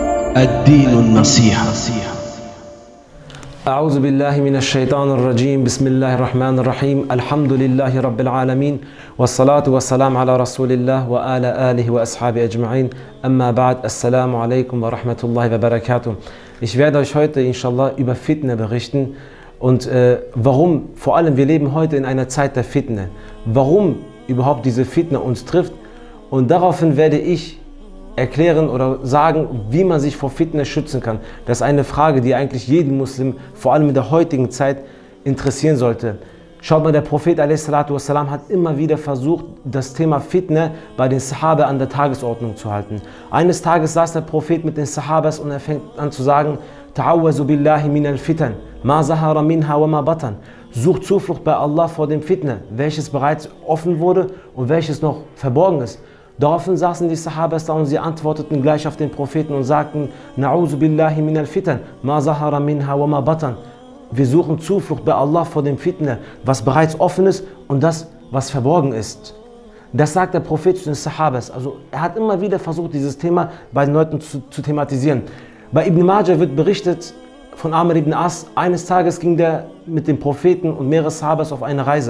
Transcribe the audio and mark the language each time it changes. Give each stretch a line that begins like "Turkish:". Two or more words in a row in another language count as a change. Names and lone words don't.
Arabic: الدين النصيحة. أعوذ بالله من الشيطان الرجيم. بسم الله الرحمن الرحيم. الحمد لله رب العالمين والصلاة والسلام على رسول الله وآل آله وأصحابه أجمعين. أما بعد. السلام عليكم ورحمة الله وبركاته.
German: Ich werde euch heute inshallah über Fitne berichten und warum, vor allem wir leben heute in einer Zeit der Fitne, warum überhaupt diese Fitne uns trifft, und daraufhin werde ich erklären oder sagen, wie man sich vor Fitne schützen kann. Das ist eine Frage, die eigentlich jeden Muslim, vor allem in der heutigen Zeit, interessieren sollte. Schaut mal, der Prophet a.s. hat immer wieder versucht, das Thema Fitne bei den Sahaba an der Tagesordnung zu halten. Eines Tages saß der Prophet mit den Sahabas und er fängt an zu sagen:
Arabic: تعوذوا بالله من الفتن ما ظهر منها وما بطن.
German: Sucht Zuflucht bei Allah vor dem Fitne, welches bereits offen wurde und welches noch verborgen ist. Daraufhin saßen die Sahabas da und sie antworteten gleich auf den Propheten und sagten:
Arabic: نعوذ بالله من الفتن ما ظهر منها وما بطن.
German: Wir suchen Zuflucht bei Allah vor dem Fitne, was bereits offen ist und das, was verborgen ist. Das sagt der Prophet zu den Sahabas. Also er hat immer wieder versucht, dieses Thema bei den Leuten zu thematisieren. Bei Ibn Majah wird berichtet von Amr ibn As: Eines Tages ging der mit dem Propheten und mehrere Sahabas auf eine Reise.